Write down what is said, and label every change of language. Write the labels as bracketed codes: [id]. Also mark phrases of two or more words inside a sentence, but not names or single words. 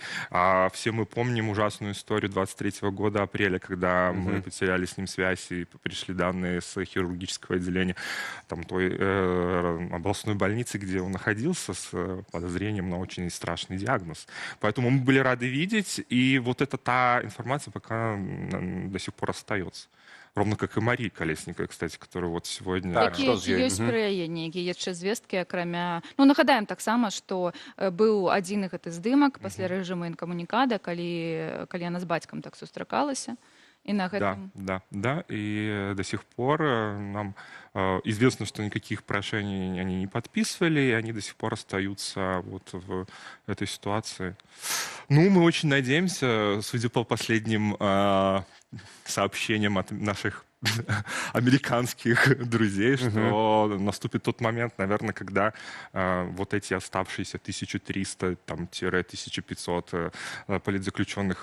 [ru] А все мы помним ужасную историю 23 года апреля, когда мы потеряли с ним связь и пришли данные с хирургического отделения там, той областной больницы, где он находился с подозрением на очень страшный диагноз. Поэтому мы были рады видеть, и вот это та информация пока до сих пор остается. Ровно как и Марии Колесниковой, кстати, которая вот сегодня... Так, [be] Якія што з ёй? ёсць пра яе нейкія яшчэ звесткі, акрамя... Ну, нагадаем таксама, што быў адзін гэты здымак пасля рэжыму інкамунікада, калі яна з бацькам так сустракалася. [ru] И на этом... Да. И до сих пор нам известно, что никаких прошений они не подписывали, и они до сих пор остаются вот в этой ситуации. Ну, мы очень надеемся, судя по последним сообщениям от наших американских друзей, что наступит тот момент, наверное, когда вот эти оставшиеся 1300-1500 политзаключенных...